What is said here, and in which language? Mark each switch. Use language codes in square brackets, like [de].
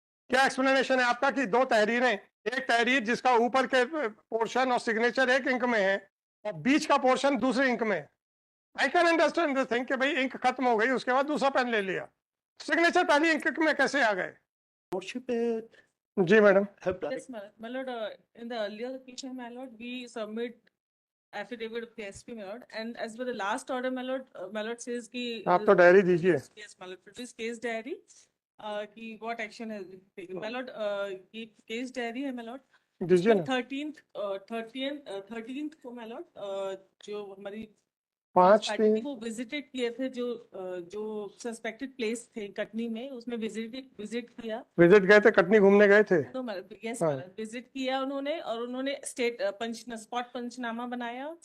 [hi] क्या एक्सप्लेनेशन है आपका कि दो तहरीरें, एक तहरीर जिसका ऊपर के पोर्शन और सिग्नेचर एक इंक में है और बीच का पोर्शन दूसरे इंक में है। [en] I can understand this thing [hi] कि भाई इंक खत्म हो गई, उसके बाद दूसरा पेन ले लिया, सिग्नेचर पहली इंक में कैसे आ गए? जी madam. [en] Yes, my lord. In the earlier occasion, my lord, we submit affidavit of the SP, my lord, and as per the last order, my lord says [hi] कि आप तो डायरी दीजिए। [en] Yes, my lord. Produce case diary. [hi] कि [en] what action has been taken, my lord. [hi] ये [en] case diary [hi] है, [en] my lord. [hi] दीजिए ना। 13th को, [en] my lord, [hi] जो हमारी 5/3 वो विजिटेड किए थे, जो सस्पेक्टेड प्लेस थे कटनी में, उसमें विजिट किया। विजिट गए थे, कटनी घूमने गए थे। तो यस विजिट किया उन्होंने, और उन्होंने स्पॉट पंचनामा बनाया।